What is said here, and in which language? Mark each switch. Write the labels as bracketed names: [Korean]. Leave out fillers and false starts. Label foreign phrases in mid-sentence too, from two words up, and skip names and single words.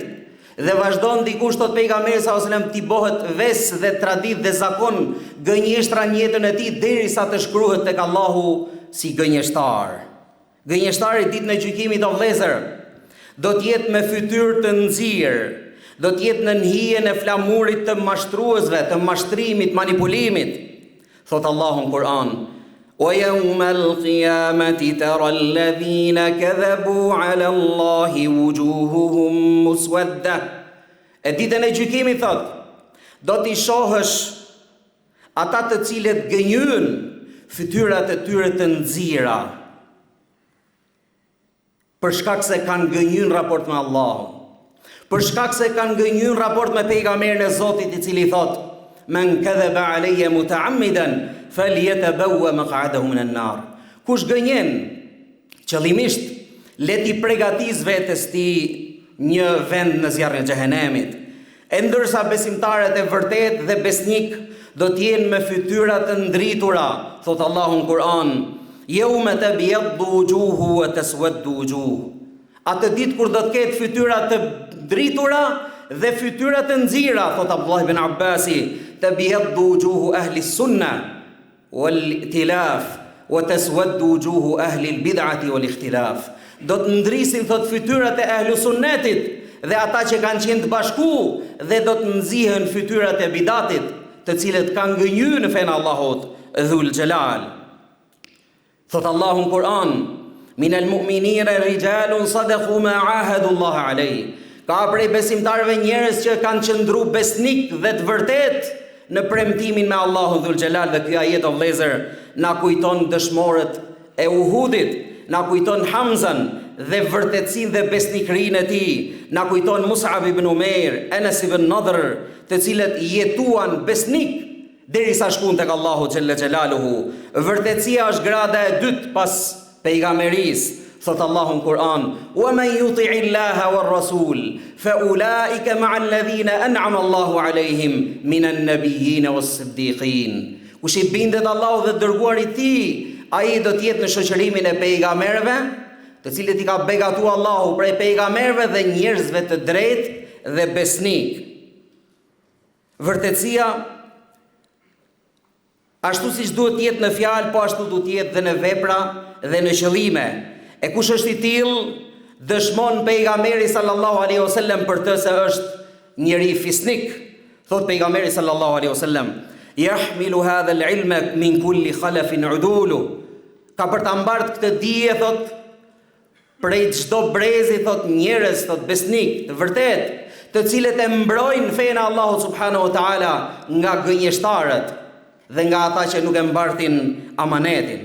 [Albanian] Dhe vazhdon dikush thot pejgamberi [Arabic] صلى الله عليه وسلم [Albanian] ti bëhet ves dhe tradit dhe zakon gënjeshtra në jetën e tij derisa të shkruhet tek Allahu si gënjeshtar. Gënjeshtari ditën e gjykimit o vëllezër do të jetë me fytyrë të nxirë, do të jetë në hijen e flamurit të mashtruesve, të mashtrimit, manipulimit. Thot Allahu në Kur'an: [Arabic] "ويوم القيامة ترى الذين كذبوا على الله وجوههم مسودة." [Albanian] E ditën e gjykimit thot, do t'i shohësh ata të cilët gënjyn, fytyrat e tyre të nxira, për shkak se kanë gënjyn raport me Allahun, për shkak se kanë gënjyn raport me pejgamberin e Zotit, i cili thot: [Arabic] "من كذب علي متعمدا فليتبوأ مقعده من النار." [Albanian] Kush gënjen qëllimisht, le t'i përgatis vetes ti një vend në zjarrin e xhehenemit. E ndërsa besimtarët e vërtet dhe besnik do t'jenë me fytyra të ndritura, thot Allahu në Kur'an: [Arabic] "يوم تبيض وجوه وتسود وجوه." [Albanian] Atë ditë kur do të ketë fytyra të ndritura dhe fytyra të nxira, thot Abdullah ibn Abbasi: [Arabic] "تبيض وجوه أهل السنة والائتلاف وتسود وجوه أهل البدعة والاختلاف." [Albanian] Do të ndrisin, thot, fytyrat e ahlu sunnetit dhe ata që kanë qenë të bashku, dhe do të nxihen fytyrat e bidatit, të cilët kanë gënjur në fenë Allahut [Arabic] ذو الجلال. [Albanian] Thot Allahu në Kur'an: [Arabic] "من المؤمنين رجال صدقوا ما عاهدوا الله عليه." [Albanian] Ka prej besimtarëve njerëz që kanë qëndru besnik dhe të vërtet në premtimin me Allahun [Arabic] ذو الجلال. [Albanian] Dhe ky ajet o vëllezër na kujton dëshmorët e Uhudit, na kujton Hamzan dhe vërtetësinë dhe besnikrinë e tij, na kujton Mus'ab ibn Umair, Anas ibn Nadr, të cilët jetuan besnik derisa shkuan tek Allahu [Arabic] جل جلاله. [Albanian] Vërtetësia është grada e dytë pas pejgamberisë. Thot Allahu në Kur'an: [Arabic] "ومن يطع الله والرسول فأولئك مع الذين أنعم الله عليهم من النبيين والصديقين." [Albanian] Kush i bindet Allahut dhe dërguarit i tij, ai do të jetë në shoqërimin e pejgamberëve, të cilët i ka begatuar Allahu prej pejgamberëve dhe njerëzve të drejtë dhe besnik. Vërtetësia, ashtu siç duhet të jetë në fjalë, po ashtu duhet të jetë dhe në vepra dhe në qëllime. E kush është i tillë, dëshmon pejgamberi [Arabic] صلى الله عليه وسلم [Albanian] për të se është njeri fisnik. Thot pejgamberi [Arabic] صلى الله عليه وسلم: "يحمل هذا العلم من كل خلف عدوله." [Albanian] Ka për ta mbartë këtë dije, thot, prej çdo brezi, thot, njerëz, thot, besnik, të vërtet, të cilët e mbrojnë fenë Allahu [Arabic] سبحانه وتعالى [Albanian] nga gënjeshtarët dhe nga ata që nuk e mbartin amanetin.